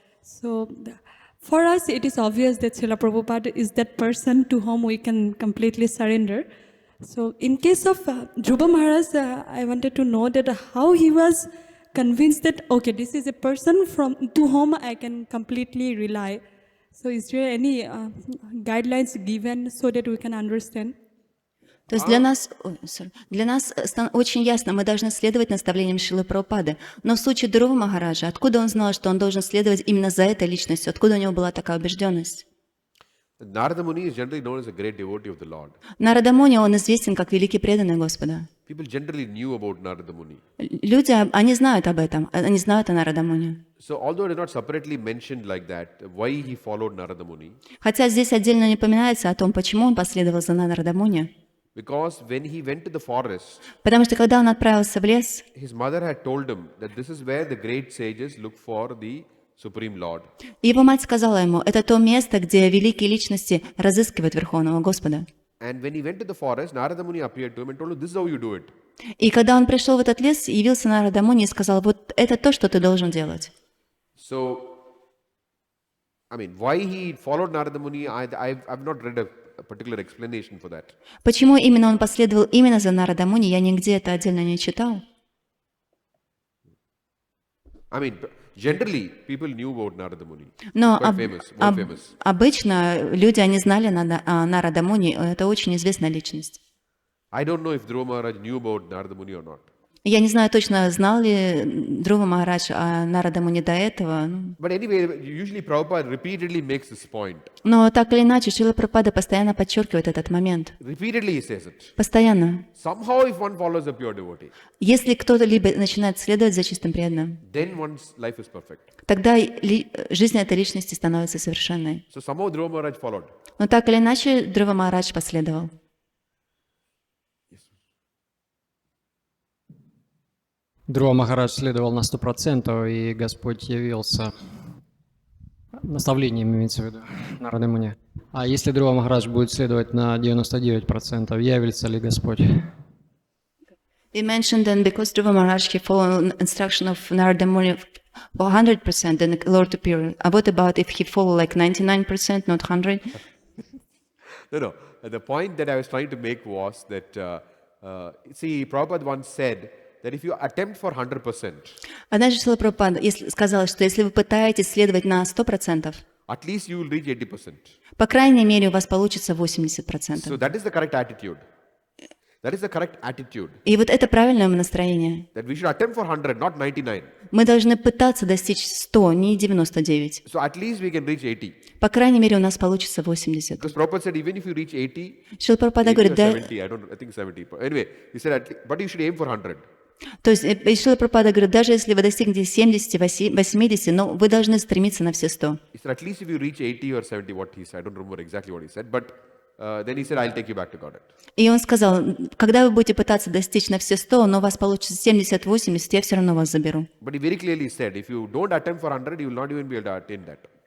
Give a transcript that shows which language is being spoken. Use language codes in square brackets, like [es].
[en] So for us, it is obvious that Srila Prabhupada is that person to whom we can completely surrender. So in case of Dhruva Maharaj, I wanted to know that how he was convinced that, okay, this is a person to whom I can completely rely. So is there any guidelines given so that we can understand? [ru] То есть для нас очень ясно, мы должны следовать наставлениям Шрилы Прабхупады. Но в случае Dhruva Махараджа, откуда он знал, что он должен следовать именно за этой личностью? Откуда у него была такая убежденность? [en] Narada Muni is generally known as a great devotee of the Lord. [ru] Нарада Муни, он известен как великий преданный Господа. [en] People generally knew about Narada Muni. [ru] Люди, они знают об этом, они знают о Нарада Муни. [en] So although it is not separately mentioned like that, why he followed Narada Muni? [ru] Хотя здесь отдельно не упоминается о том, почему он последовал за Нарада Муни. [en] Because when he went to the forest, [ru] Потому что когда он отправился в лес, [en] his mother had told him that this is where the great sages look for the Supreme Lord. [ru] его мать сказала ему, это то место, где великие личности разыскивают Верховного Господа. [en] And when he went to the forest, Narada Muni appeared to him and told him, this is how you do it. [ru] И когда он пришел в этот лес, явился Нарада Муни и сказал, вот это то, что ты должен делать. [en] So, I mean, why he followed Narada Muni, I've not read a particular explanation for that. [ru] Почему именно он последовал именно за Нарада Муни, я нигде это отдельно не читал. [en] I mean, generally, people knew about Narada Muni. [ru] Но [en] Quite famous, very famous. [ru] обычно люди, они знали Нарада Муни, это очень известная личность. [en] I don't know if Dhruva Maharaj knew about Narada Muni or not. [ru] Я не знаю точно, знал ли Dhruva Maharaj о Нарада Муни до этого. [en] But anyway, usually Prabhupada repeatedly makes this point. [ru] Но так или иначе, Шрила Прабхупада постоянно подчеркивает этот момент. [en] Repeatedly he says it. [ru] Постоянно. [en] Somehow if one follows a pure devotee, [ru] Если кто-то либо начинает следовать за чистым преданным, [en] then one's life is perfect. [ru] тогда жизнь этой личности становится совершенной. [en] So somehow Dhruva Maharaj followed. [ru] Но так или иначе, Dhruva Maharaj последовал. Dhruva Махарадж следовал на 100%, и Господь явился наставлением, имеется в виду, Нарады Муни. А если Dhruva Махарадж будет следовать на 99%, явится ли Господь? [en] We mentioned that because Dhruva Maharaj he followed instruction of Narada Muni for 100%, then the Lord appeared. What about if he followed like 99%, not 100? No. The point that I was trying to make was that, see, Prabhupada once said that if you attempt for 100%, [ru] Однажды Шрила Прабхупада сказал, что если вы пытаетесь следовать на 100%, [en] at least you will reach 80%. [ru] по крайней мере, у вас получится [en] So [ru] 80%. [en] that is the correct attitude. That is the correct attitude. [ru] И вот это правильное настроение. [en] That we should attempt for 100, not 99. [ru] Мы должны пытаться достичь 100, не 99. [en] So at least we can reach 80. [ru] По крайней мере, у нас получится 80. [en] Because Prabhupada said even if you reach 80, [ru] Шрила Прабхупада [en] 80 or [ru] говорит, да, [en] 70, I think 70. Anyway, he said, but you should aim for 100. [ru] то есть Шрила Прабхупада говорит, даже если вы достигнете 70, 80, но вы должны стремиться на все 100. [en] He said, at least if you reach 80 or 70, what he said, I don't remember exactly what he said, but then he said, I'll take you back to Godhead. [ru] И он сказал, когда вы будете пытаться достичь на все 100, но у вас получится 70-80, я все равно вас заберу. [en] But he very clearly said, if you don't attempt for 100, you will not even be able to attain that.